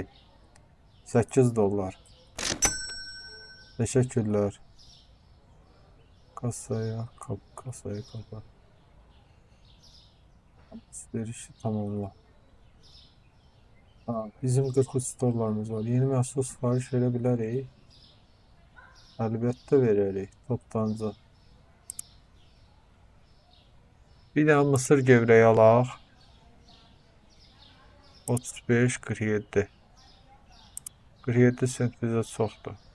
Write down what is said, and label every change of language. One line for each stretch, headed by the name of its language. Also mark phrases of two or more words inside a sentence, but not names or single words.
Turkish: 8 dolar. Teşekkürler. Kasaya kapat. Alışverişi tamamla.
Azerbaijani: Bizim 43 dolarımız var. Yeni məhsul sifariş verə bilərik. Əlbəttə verərik. Toptancı. Bir də
Turkish: mısır gevreği
Azerbaijani: alaq. 35 47. 47 sent bizə çoxdur.